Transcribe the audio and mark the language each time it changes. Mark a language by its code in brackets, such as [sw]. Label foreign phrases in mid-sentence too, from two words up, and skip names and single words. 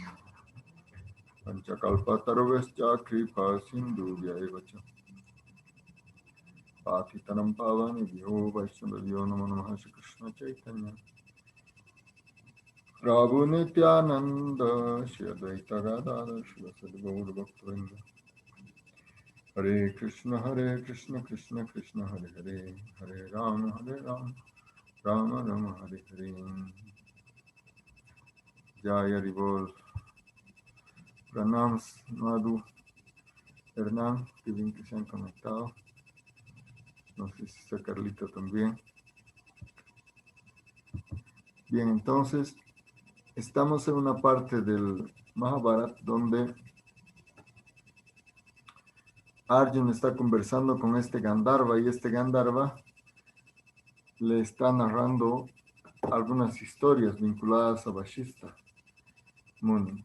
[sa] Panchakalpataruvescha Kripa Sindhu Vyayevacha Patitanam Pavani Vyo Vaishnavyo Namo Namaha Shri Krishna Chaitanya Prabhu Nityananda Shri Advaita Gadadhar Shri Sadguru Bhaktivinoda Hare Krishna, Krishna Krishna, Hare Hare, Hare Rama, Rama Rama, Hare Hare. Jaya Rivol, Pranams, Madhu, [es] Hernán, que bien que se han conectado. No sé si está Carlita también. Bien, entonces, estamos en una parte del Mahabharata donde Arjuna está conversando con este Gandharva y este Gandharva le está narrando algunas historias vinculadas a Vashista Muni.